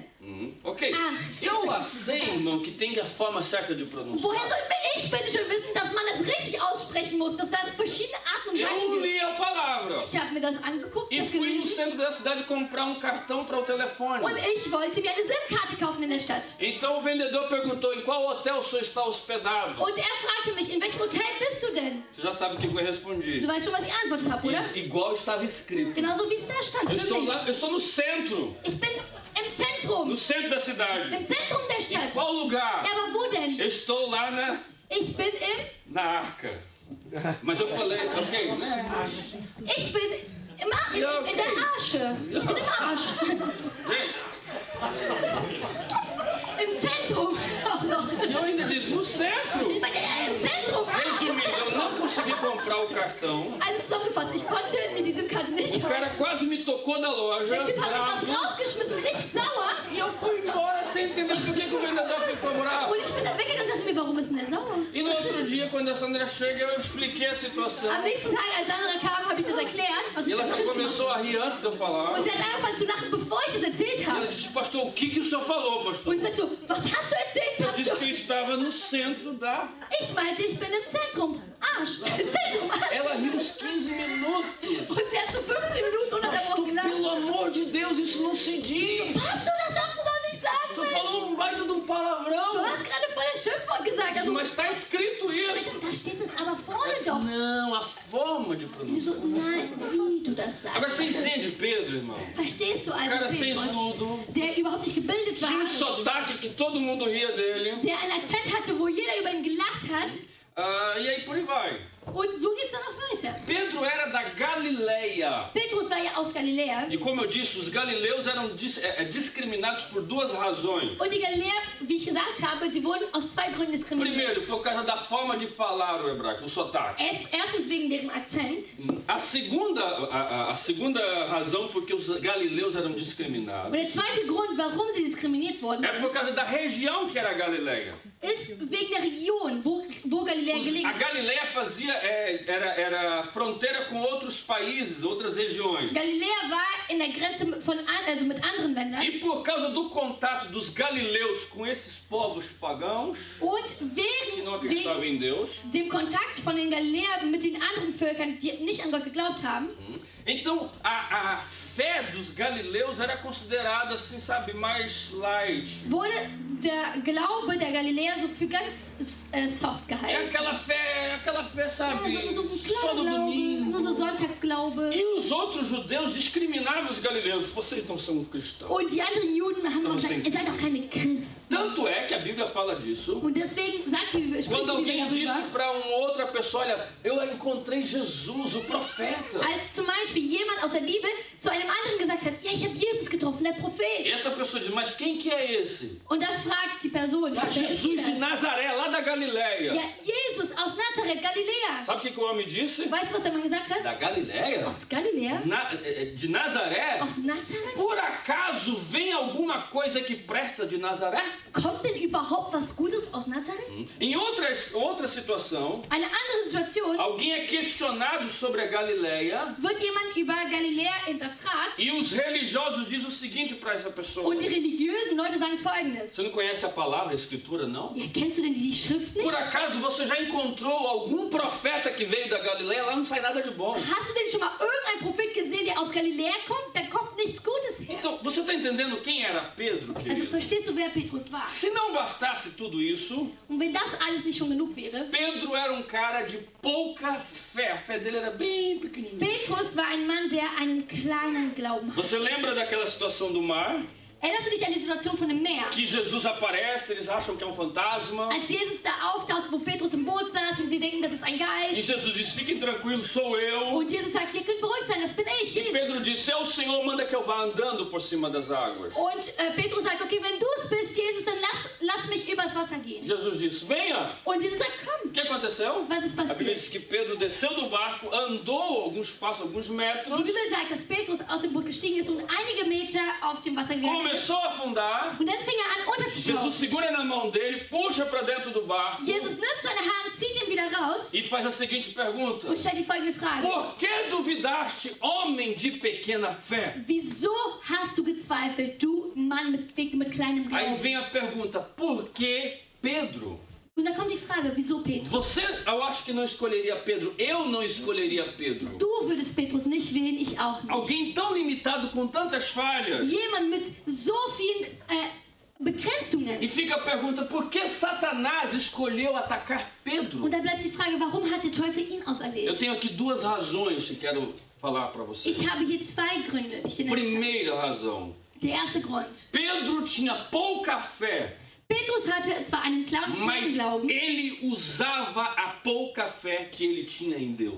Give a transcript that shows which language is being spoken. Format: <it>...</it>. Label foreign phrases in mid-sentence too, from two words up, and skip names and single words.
<pt>Ok. Arche. Eu sei, irmão, que tem a forma certa de pronunciar.</pt> <de>Woher soll ich bitte schon wissen, dass man das richtig aussprechen muss, dass da verschiedene Arten und</de> <pt>Eu</pt> <de>Weisen gibt?</de> <pt>li a palavra.</pt> <de>Ich habe mir das angeguckt,</de> <pt>E</pt> <de>das</de> <pt>fui no</pt> <de>gelesen</de> <pt>centro da cidade comprar um cartão para o telefone.</pt> <de>und ich wollte mir eine SIM-Karte kaufen in der Stadt.</de> <pt>Então o vendedor perguntou em qual hotel o senhor está hospedado.</pt> <de>Und er fragte mich, in welchem Hotel bist du denn?</de> <pt>Você já sabe o que eu respondi.</pt> <de>Du weißt schon, was ich geantwortet habe, oder?</de> <pt>Igual estava escrito.</pt> <de>Genauso wie es da stand</de> <pt>Eu</pt> <de>für</de> <pt>estou,</pt> <de>mich.</de> <pt>lá, eu estou no centro.</pt> <de>Ich bin im Zentrum.</de> <pt>No centro da cidade.</pt> <de>Im Zentrum der</de> <pt>Em</pt> <de>Stadt.</de> <pt>qual lugar?</pt> <de>Ja, aber wo denn?</de> <pt>Eu estou lá</pt> <de>Ich bin im...</de> <pt>na Arca. Mas eu falei, ok, né?</pt> <de>Ich bin in der Arsche. Ich bin im Arsch.</de> <pt>Gente,</pt> <de>Im Zentrum. Auch noch.</de> <pt>e eu ainda disse, no centro.</pt> <de>Ich meine, ja, im Zentrum. Arsch, im</de> <pt>Resumindo, eu</pt> <de>Zentrum.</de> <pt>não consegui comprar o cartão.</pt> <de>Also zusammengefasst, ich konnte mir die SIM-Karte nicht</de> <pt>O</pt> <de>kaufen.</de> <pt>cara quase me tocou da loja.</pt> <de>Der Typ hat</de> <pt>bravo.</pt> <de>etwas rausgeschmissen, richtig sauer.</de> <pt>E eu fui embora sem entender por que o vendedor ficou bravo.</pt> <de>Und ich bin dann weggegangen und dachte mir, warum ist denn der sauer?</de> <pt>E no outro dia, quando a Sandra chega, eu expliquei a situação.</pt> <de>Am nächsten Tag, als Sandra kam, habe ich das erklärt, was</de> <pt>E</pt> <de>ich</de> <pt>ela</pt> <de>da</de> <pt>já</pt> <de>richtig gemacht</de> <pt>começou a rir antes de eu falar.</pt> <de>habe. Und sie hat angefangen zu lachen, bevor ich das erzählt</de> <pt>E ela</pt> <de>habe.</de> <pt>disse, pastor, o que o senhor falou, pastor?</pt> <de>Und sie sagte so, was hast du erzählt,</de> <pt>Eu disse</pt> <de>Pastor?</de> <pt>que eu estava no centro da...</pt> <de>Ich meinte, ich bin im Zentrum. Arsch. Im Zentrum, Arsch.</de> <pt>Ela riu uns 15 minutos.</pt> <de>Und sie hat so 15 Minuten ununterbrochen</de> <pt>Pastor,</pt> <de>gelacht.</de> <pt>pelo amor de Deus, isso não se diz.</pt> <de>Pastor, das darfst du doch nicht sagen,</de> <pt>Você</pt> <de>Mensch.</de> <pt>falou um baita de um</pt> <de>Du</de> <pt>palavrão.</pt> <de>hast gerade voll das Schimpfwort gesagt. Also,</de> <pt>Mas está escrito isso.</pt> <de>da steht es aber</de> <pt>Ela</pt> <de>vorne</de> <pt>disse,</pt> <de>doch.</de> <pt>não, a forma de</pt> <de>Sie</de> <pt>pronunciar.</pt> <de>so, nein, wie du das</de> <pt>Agora</pt> <de>sagst.</de> <pt>você entende, Pedro, irmão?</pt> <de>Verstehst du also</de> <pt>Cara sem</pt> <de>Petrus,</de> <pt>estudo,</pt> <de>der überhaupt nicht gebildet</de> <pt>tinha um</pt> <de>war,</de> <pt>sotaque que todo mundo ria dele.</pt> <de>der einen Akzent hatte, wo jeder über ihn gelacht hat?</de> <pt>E aí por aí vai.</pt> <de>Und so geht's dann auch weiter.</de> <pt>Pedro era da Galileia.</pt> <de>Petrus war ja aus Galiläa.</de> <pt>E como eu disse, os galileus eram discriminados por duas razões.</pt> <de>Und die Galiläer, wie ich gesagt habe, sie wurden aus zwei Gründen diskriminiert.</de> <pt>Primeiro, por causa da forma de falar o hebraico, o sotaque.</pt> <de>Erstens wegen deren Akzent.</de> <pt>A segunda razão porque os galileus eram</pt> <de>Und</de> <pt>discriminados</pt> <de>der zweite Grund, warum sie diskriminiert worden</de> <pt>é por</pt> <de>sind,</de> <pt>causa da região que era a Galileia.</pt> <de>ist wegen der Region, wo Galiläa gelegen</de> <pt>A</pt> <de>hat.</de> <pt>Galileia era fronteira com outros países, outras regiões.</pt> <de>Galiläa war in der Grenze also mit anderen Ländern.</de> <pt>E por causa do contato dos galileus com esses povos pagãos,</pt> <de>Und</de> <pt>que não acreditavam</pt> <de>wegen</de> <pt>em Deus,</pt> <de>dem Kontakt von den Galiläern mit den anderen Völkern, die nicht an Gott geglaubt haben,</de> <pt>então a fé dos galileus era considerada assim, sabe, mais light.</pt> <de>wurde der Glaube der Galiläer so für ganz soft</de> <pt>É</pt> <de>gehalten.</de> <pt>aquela fé, sabe?</pt> <de>Ja, so ein</de> <pt>Só</pt> <de>kleiner</de> <pt>no</pt> <de>Glaube,</de> <pt>domingo.</pt> <de>nur so Sonntagsglaube.</de> <pt>E os outros judeus discriminavam os galileus. Vocês não são cristãos.</pt> <de>Und die anderen Juden haben Aber gesagt, sing. ihr seid doch keine Christen.</de> <pt>Tanto é que a Bíblia fala disso.</pt> <de>Und deswegen sagt die Bibel, spricht</de> <pt>Quando</pt> <de>die Bibel</de> <pt>alguém disse</pt> <de>darüber,</de> <pt>para uma outra pessoa, olha, eu encontrei Jesus, o profeta.</pt> <de>als zum Beispiel jemand aus der Bibel zu einem anderen gesagt hat, ja, ich habe Jesus getroffen, der Prophet.</de> <pt>E essa pessoa diz, mas quem que é esse?</pt> <de>Und dann fragt die Person,</de> <pt>Ah,</pt> <de>wer ist</de> <pt>Jesus de</pt> <de>das?</de> <pt>Nazaré, lá da Galileia.</pt> <de>Ja, Jesus aus Nazareth, Galiläa.</de> <pt>Sabe o que o homem disse?</pt> <de>Weißt du, was der Mann gesagt hat?</de> <pt>Da Galileia?</pt> <de>Aus Galiläa?</de> <pt>De Nazaré?</pt> <de>Aus Nazareth?</de> <pt>Por acaso vem alguma coisa que presta de Nazaré?</pt> <de>Kommt denn überhaupt was Gutes aus Nazareth?</de> <pt>Em outra situação,</pt> <de>Eine andere Situation,</de> <pt>alguém é questionado sobre a Galileia</pt> <de>wird jemand über Galiläa hinterfragt</de> <pt>e os religiosos dizem o seguinte para essa pessoa.</pt> <de>und die religiösen Leute sagen Folgendes.</de> <pt>Você não conhece a palavra, a escritura, não?</pt> <de>Ja, kennst du denn die Schrift nicht?</de> <pt>Por acaso você já encontrou algum profeta que veio da Galileia? Lá não sai nada de bom.</pt> <de>Hast du denn schon mal irgendeinen Prophet gesehen, der aus Galiläa kommt? Da kommt nichts Gutes her.</de> <pt>Então, você está entendendo quem era Pedro,</pt> <de>Also</de> <pt>querido?</pt> <de>verstehst du, wer Petrus war?</de> <pt>Se não bastasse tudo isso,</pt> <de>Und wenn das alles nicht schon genug wäre,</de> <pt>Pedro era um cara de pouca fé. A fé dele era bem pequenininha.</pt> <de>Petrus war ein Mann, der einen kleinen Glauben hatte.</de> <pt>Você lembra daquela situação do mar?</pt> <de>Erinnerst du dich an die Situation von dem Meer?</de> <pt>Que Jesus aparece, eles acham que é um fantasma.</pt> <de>Als Jesus da auftaucht, wo Petrus im Boot saß und sie denken, das ist ein</de> <pt>E</pt> <de>Geist.</de> <pt>Jesus diz, fiquem tranquilos, sou eu.</pt> <de>Und Jesus sagt, ihr könnt beruhigt sein, das bin ich,</de> <pt>E Pedro</pt> <de>Jesus.</de> <pt>disse, é o Senhor, manda que eu vá andando por cima das águas.</pt> <de>Und Petrus sagt, okay, wenn du es bist, Jesus, dann lass mich übers Wasser gehen.</de> <pt>Jesus disse, venha.</pt> <de>Und Jesus sagt, komm.</de> <pt>O que aconteceu?</pt> <de>Was ist</de> <pt>A Bíblia</pt> <de>passiert?</de> <pt>diz que Pedro desceu do barco, andou alguns passos, alguns metros,</pt> <de>Die Bibel sagt, dass Petrus aus dem Boot gestiegen ist und einige Meter auf dem Wasser gegangen ist.</de> <pt>começou a afundar.</pt> <de>Und dann fing er an,</de> <pt>Jesus</pt> <de>unterzutauchen.</de> <pt>segura na mão dele, puxa para dentro do barco</pt> <de>Jesus nimmt seine Hand, zieht ihn wieder raus</de> <pt>e faz a seguinte pergunta:</pt> <de>und stellt die folgende Frage.</de> <pt>Por que duvidaste, homem de pequena fé?</pt> <de>Wieso hast du gezweifelt, du Mann mit kleinem</de> <pt>Aí</pt> <de>Glauben?</de> <pt>vem a pergunta: por que Pedro?</pt> <de>Und dann kommt die Frage, wieso Petrus?</de> <pt>Você, eu acho que não escolheria Pedro. Eu não escolheria Pedro.</pt> <de>Du würdest Petrus nicht wählen, ich auch nicht.</de> <pt>Alguém tão limitado com tantas falhas.</pt> <de>Jemand mit so vielen Begrenzungen.</de> <pt>E fica a pergunta: por que Satanás escolheu atacar Pedro?</pt> <de>Und da bleibt die Frage, warum hat der Teufel ihn</de> <pt>Eu</pt> <de>auserwählt?</de> <pt>tenho aqui duas razões que quero falar para você.</pt> <de>Ich habe hier zwei Gründe. Die ich dir nennen kann.</de> <pt>Primeira razão:</pt> <de>Der erste Grund.</de> <pt>Pedro tinha pouca fé,</pt> <de>Petrus hatte zwar einen kleinen</de> <pt>mas</pt> <de>Glauben,</de> <pt>ele usava a pouca fé que ele tinha em Deus.</pt>